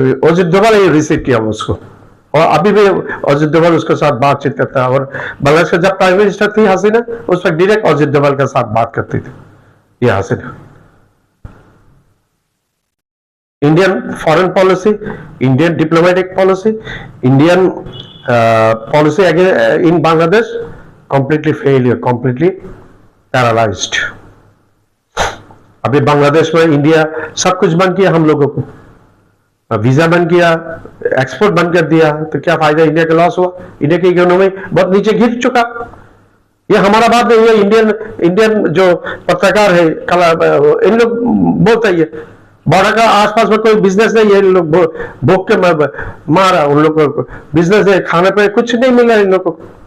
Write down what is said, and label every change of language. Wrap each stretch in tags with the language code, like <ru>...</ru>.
<hi>Ajit Doval receive किया उसको, और अभी भी अजित डोभाल उसके साथ बातचीत करता है। और बांग्लादेश का जब प्राइम मिनिस्टर थी हसीना, उस वक्त डायरेक्ट अजित डोभाल के साथ बात करती थी ये हसीना।</hi> <en>Indian foreign policy, Indian diplomatic policy, Indian policy again in Bangladesh, completely failure, completely paralyzed.</en> <hi>अभी बांग्लादेश में इंडिया सब कुछ बंद किया, हम लोगों को वीजा बंद किया, एक्सपोर्ट बंद कर दिया, तो क्या फायदा, इंडिया का लॉस हुआ, इंडिया की इकोनॉमी बहुत नीचे गिर चुका। ये हमारा बात नहीं है, इंडियन जो पत्रकार है इन लोग बोलते हैं, बॉर्डर का आसपास में कोई बिजनेस नहीं है, इन लोग भूख के मारा, उन लोग को बिजनेस है, खाने पे कुछ नहीं मिला इन लोग को।</hi>